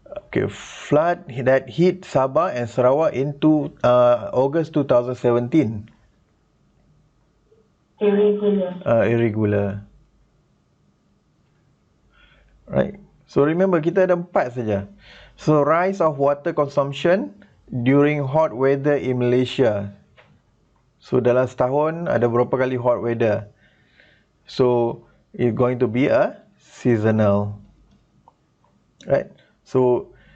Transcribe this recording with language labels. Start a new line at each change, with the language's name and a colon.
English: Okay, flood that hit Sabah and Sarawak in August 2017. Irregular. Right. So remember
Malay: kita ada 4 saja.
English: So rise of water consumption during hot weather in Malaysia.
Malay: So dalam setahun ada berapa kali hot weather.
English: So it's going to be a seasonal. Right. So